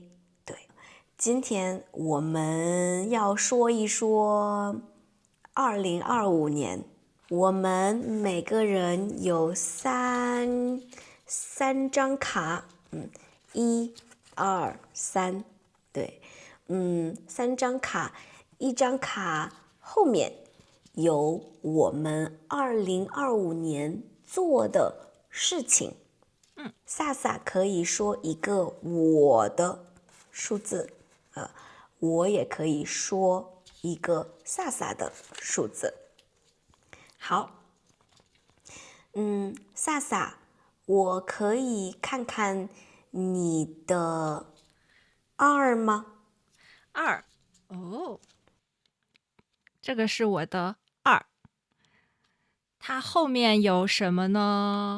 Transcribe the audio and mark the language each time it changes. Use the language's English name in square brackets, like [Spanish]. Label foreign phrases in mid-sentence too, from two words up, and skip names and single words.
[Chinese] 對，今天我們要說一說2025年，我們每個人有三張卡，1、2、3，对，3張卡，一張卡後面有我們2025年做的事情。薩薩可以說一個我的數字，我也可以說一個薩薩的數字。好，薩薩，我可以看看你的2嗎？2，哦，這個是我的2，它後面有什麼呢？